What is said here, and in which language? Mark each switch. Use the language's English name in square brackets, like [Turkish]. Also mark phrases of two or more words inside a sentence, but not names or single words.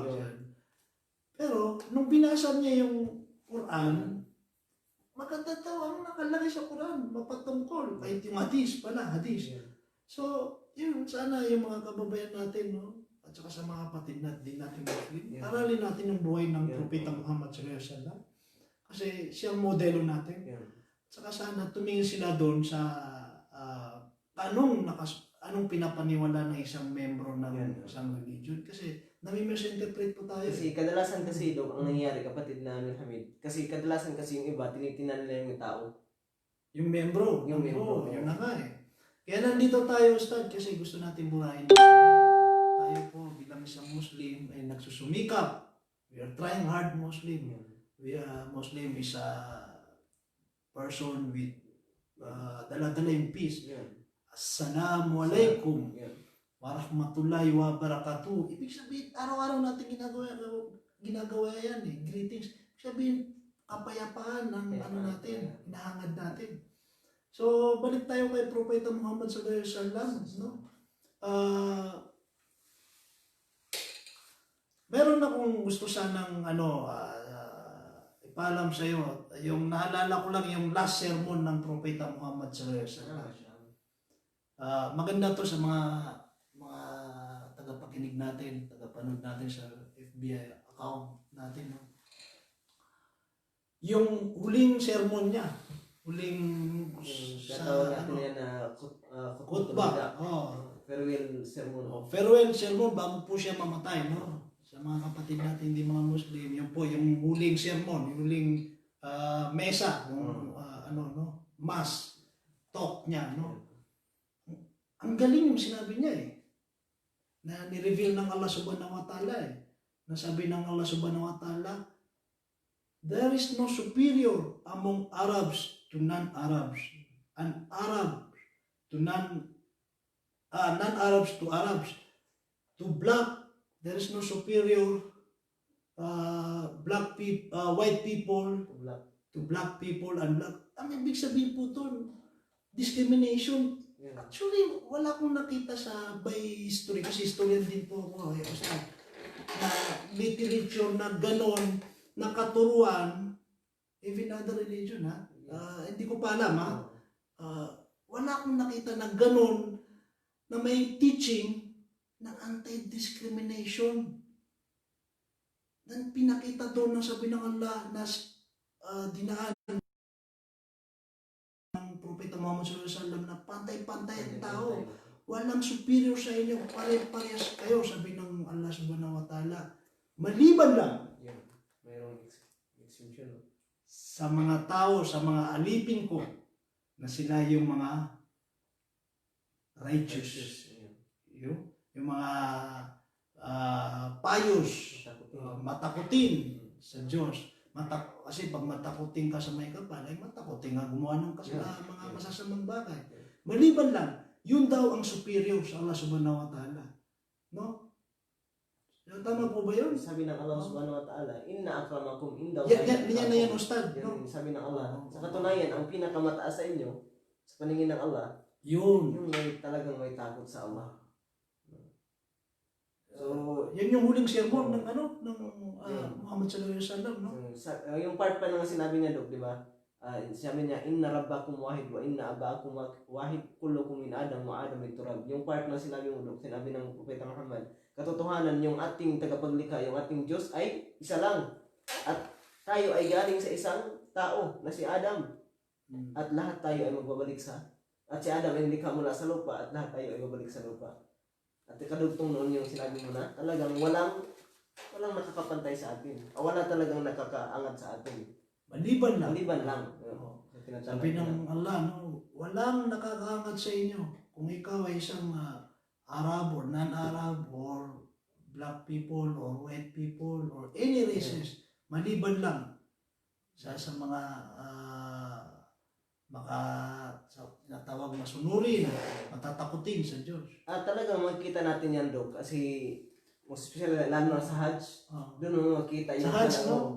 [Filipino] Pero nung binasa niya yung Quran, maganda daw ang nakalagay sa Quran, mapatungkol. Kahit yung hadis pala, hadis. So, yun, sana yung mga kababayan natin, no? At saka sa mga kapatid natin Muslim, aralin natin yung buhay ng Propeta Muhammad [Arabic] صلى الله عليه وسلم. [Filipino] Kasi siyang modelo natin. At saka sana tumingin sila doon sa anong pinapaniwala ng isang membro ng isang religion. Kasi nami-misinterpret po tayo. Kasi kadalasan kasi Dok, ang nangyayari kapatid na Amir Hamid, kasi kadalasan kasi yung iba, tinitinan nila yung tao. Yung membro. Yung membro. Yun na nga eh. Kaya nandito tayo, Ustad, kasi gusto natin burahin. Tayo po bilang isang Muslim ay nagsusumikap. [English] We are trying hard Muslim. Muslim is a person with [Filipino] dala-dala yung [English] peace. [Arabic] السلام عليكم ورحمة الله وبركاته. [Filipino] Ibig sabihin, araw-araw natin ginagawa yan eh. Greetings. Ibig sabihin, kapayapaan ng natin, hinahangad natin. So, balik tayo kay Propeta Muhammad [Arabic] صلى الله عليه وسلم, [Filipino] no? Meron akong gusto sanang ipaalam sa iyo. Yung naalala ko lang yung last sermon ng Propeta Muhammad [Arabic] صلى الله عليه وسلم. [Filipino] Maganda to sa mga tagapakinig natin, tagapanood natin sa FBI account natin, no? Yung huling sermon niya, Tatawag natin yan na khutbah. [English] Farewell sermon. Farewell sermon [Filipino] bago po siya mamatay, no? Sa mga kapatid natin, hindi mga Muslim, yun po yung huling sermon, yung huling mesa, yung mass talk niya, no? Ang galing yung sinabi niya eh. Na ni-reveal ng [Arabic] الله سبحانه وتعالى [Filipino] eh. Nasabi ng [Arabic] الله سبحانه وتعالى, [English] there is no superior among Arabs to non-Arabs, and Arabs to non-Arabs to Arabs. To black, there is no superior white people to black people and black. [Filipino] Ang ibig sabihin po ito, discrimination. Actually, wala akong nakita [English] by history, [Filipino] kasi historian din po ako, na literature na ganon, na katuruan, [English] even other religion, [Filipino] hindi ko pa alam, wala akong nakita na ganon, na may teaching ng anti-discrimination. Na pinakita doon ng sabi ng Allah na dinaan ng Propeta Muhammad [Arabic] صلى الله عليه وسلم [Filipino] na pantay-pantay ang tao. Walang superior sa inyo, pare-parehas kayo, sabi ng [Arabic] الله سبحانه وتعالى. [Filipino] Maliban lang Mayroong exemption. sa mga tao, sa mga alipin ko, na sila yung mga righteous. Yung mga pious, matakutin sa Diyos. Kasi pag matakutin ka sa may kapal, ay matakutin nga gumawa ng mga masasamang bagay. Maliban lang, yun daw ang superior sa [Arabic] الله سبحانه وتعالى. [Filipino] No? Tama po ba yun? Sabi ng [Arabic] الله سبحانه وتعالى, إن أكرمكم [Filipino] indaw. Yan na yan, Ustad. No? Sabi ng Allah. Sa katunayan, ang pinakamataas sa inyo, sa paningin ng Allah, yun. Yung talagang may takot sa Allah. So, yan yung huling sermon ng Muhammad [Arabic] صلى الله عليه وسلم, [Filipino] no? Yung part pa na sinabi niya, Dok, di ba? sabi niya, [Arabic] إن ربكم واحد وإن أباكم واحد كلكم من آدم وآدم من تراب. [Filipino] Yung part na sinabi mo, Dok, sinabi ng Propeta Muhammad, katotohanan, yung ating tagapaglikha, yung ating Diyos ay isa lang. At tayo ay galing sa isang tao na si Adam. At lahat tayo ay magbabalik at si Adam ay nilikha mula sa lupa at lahat tayo ay babalik sa lupa. At kadugtong noon yung sinabi mo na talagang walang nakakapantay sa atin. Wala talagang nakakaangat sa atin. Maliban lang. Maliban lang. Sabi ng Allah, no, walang nakakaangat sa inyo. Kung ikaw ay isang [English] Arab or non-Arab or black people or white people or any races, [Filipino] maliban lang sa mga tinatawag na sunurin, matatakutin sa Diyos. Talagang makikita natin yan, Dok, kasi [English] most especially [Filipino] lalo na sa Hajj, doon mo makikita yung sa Hajj, no?